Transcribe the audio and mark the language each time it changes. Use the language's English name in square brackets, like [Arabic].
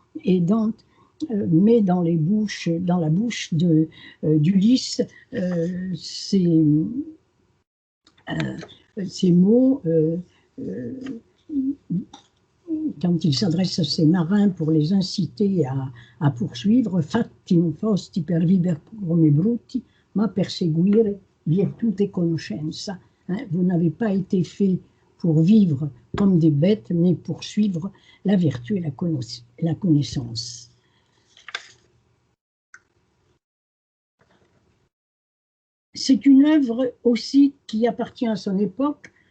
[French] Et Dante met dans la bouche d'Ulysse ces mots quand il s'adresse à ses marins pour les inciter à poursuivre. [Italian] Fatti fosti per viver come bruti, ma perseguire virtute conoscenza. [French] Vous n'avez pas été fait pour vivre comme des bêtes, mais pour suivre la vertu et la connaissance. C'est une œuvre aussi qui appartient à son époque.